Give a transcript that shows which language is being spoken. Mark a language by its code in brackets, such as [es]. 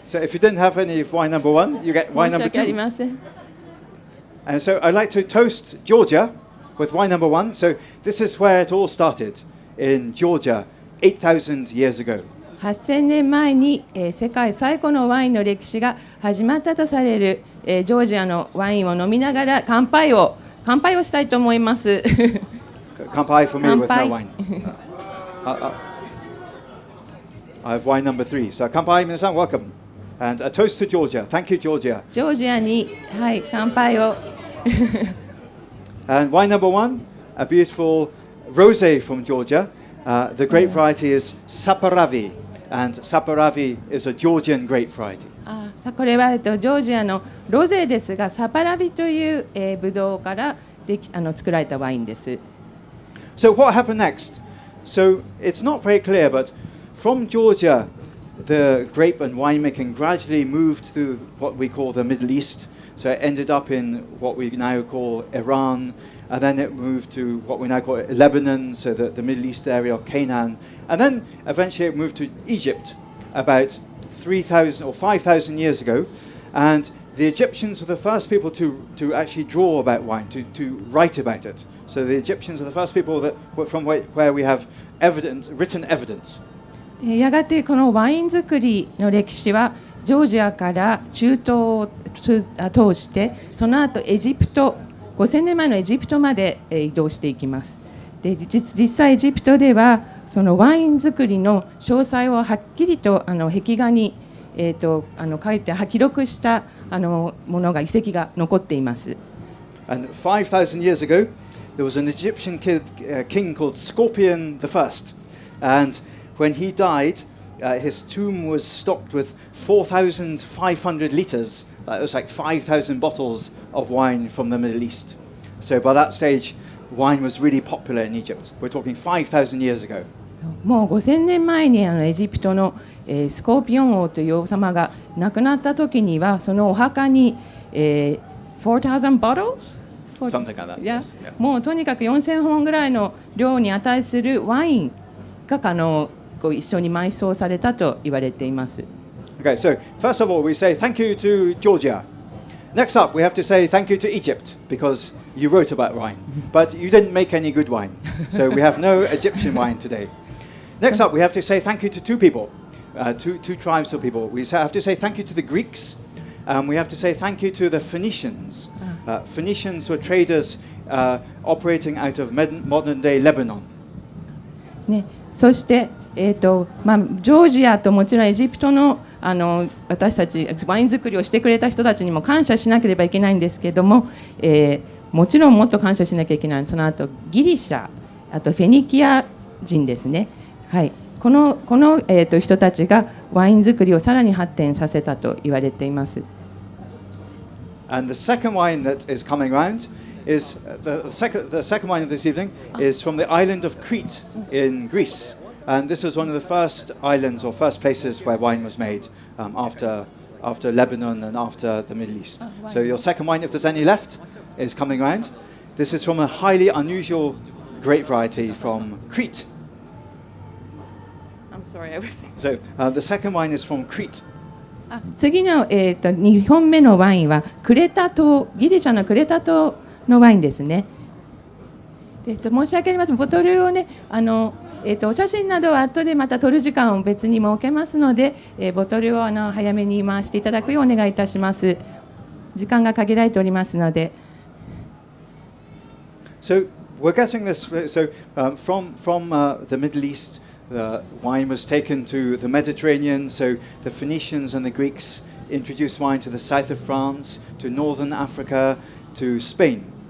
[en] So if you didn't have any wine number one, you get wine [ja] 申し [en] number [ja] 訳あり [en] two. [ja] ません。 [en] And so I'd like to toast Georgia with wine number one. So this is where it all started in Georgia 8,000 years ago. [ja] 8000年前に、世界最古のワインの歴史が始まったとされる、ジョージアのワインを飲みながら乾杯をしたいと思います。 [en] 乾杯 for me with no wine. I have wine number three. So [ja] 乾杯皆さん [en] welcome. And a toast to Georgia. Thank you, Georgia. [ja] ジョージアに、はい、乾杯を。 [en] And wine number one, a beautiful rosé from Georgia. The grape variety is Saperavi. And Saperavi is a Georgian grape variety. [ja] これはジョージアのロゼですが、サパラビという、ブドウから作られたワインです。 [en] So what happened next? So it's not very clear, but from Georgia, the grape and winemaking gradually moved to what we call the Middle East. So it ended up in what we now call Iran, and then it moved to what we now call Lebanon, so the Middle East area of Canaan. And then eventually it moved to Egypt about 3,000 or 5,000 years ago. And the Egyptians were the first people to actually draw about wine, to write about it. So the Egyptians are the first people that from where we have written evidence. [ja] やがてこのワイン作りの歴史はジョージアから中東を通してその後エジプト5000年前のエジプトまで移動していきます。で実際エジプトではそのワイン作りの詳細をはっきりと壁画に、書いて記録したものが遺跡が残っています。 [en] And 5,000 years ago, there was an Egyptian king called Scorpion I, and when he died, his tomb was stocked with 4,500 liters. That was like 5,000 bottles of wine from the Middle East. So by that stage, wine was really popular in Egypt. We're talking 5,000 years ago. [ja] もう5000年前にエジプトの、スコーピオン王という王様が亡くなった時にはそのお墓に、 [en] 4,000 bottles? Something like that. Yeah. Yes. Yeah. [ja] もうとにかく4000本ぐらいの量に値するワインが一緒に埋葬されたと言われています。 [en] Okay, so first of all, we say thank you to Georgia. Next up, we have to say thank you to Egypt because you wrote about wine, but you didn't make any good wine. So we have no Egyptian wine today. Next up, we have to say thank you to two people, two tribes of people. We have to say thank you to the Greeks, and we have to say thank you to the Phoenicians. Phoenicians were traders operating out of modern-day Lebanon. [ja] ね、そして、ジョージアともちろんエジプトの私たちワイン作りをしてくれた人たちにも感謝しなければいけないんですけれども、もちろんもっと感謝しなきゃいけない。その後ギリシャ、あとフェニキア人ですね。はい、この、人たちがワイン作りをさらに発展させたと言われています。 [en] And the second wine that is coming round is the second wine of this evening is from the island of Crete in Greece. And this was one of the first islands or first places where wine was made after Lebanon and after the Middle East. So your second wine, if there's any left, is coming round. This is from a highly unusual grape variety from Crete. I'm sorry, I was... So the second wine is from Crete. [ja] 次の、2本目のワインはクレタ島、ギリシャのクレタ島のワインですね。申し訳ありません。ボトルをね、お写真などは後でまた撮る時間を別に設けますので、ボトルを早めに回していただくようお願いいたします。時間が限られておりますので。 [en] So we're getting this. So from the Middle East, the wine was taken to the Mediterranean, so the Phoenicians and the Greeks introduced wine to the south of France, to northern Africa, to Spain.